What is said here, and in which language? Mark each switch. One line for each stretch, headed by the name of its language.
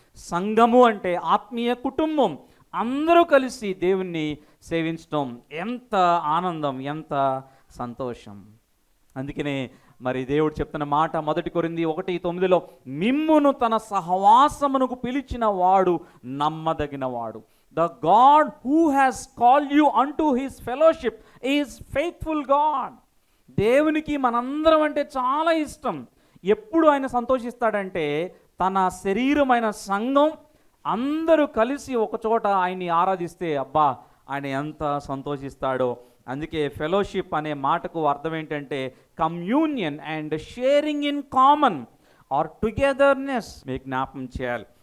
Telugu: సంఘము అంటే ఆత్మీయ కుటుంబం, అందరూ కలిసి దేవుణ్ణి సేవించడం ఎంత ఆనందం, ఎంత సంతోషం. అందుకనే మరి దేవుడు చెప్తున్న మాట 1 కొరింథీ 1:9 మిమ్మును తన సహవాసమునకు పిలిచిన వాడు నమ్మదగిన వాడు.
English: The God who has called you unto his fellowship is faithful God.
Telugu: దేవునికి మనందరం అంటే చాలా ఇష్టం. ఎప్పుడు ఆయన సంతోషిస్తాడంటే తన శరీరమైన సంఘం అందరూ కలిసి ఒక చోట ఆయన్ని ఆరాధిస్తే అబ్బా ఆయన ఎంత సంతోషిస్తాడో. అందుకే ఫెలోషిప్ అనే మాటకు అర్థం ఏంటంటే
English: Communion and sharing in common or togetherness.
Telugu: మీకు జ్ఞాపకం చేయాలి.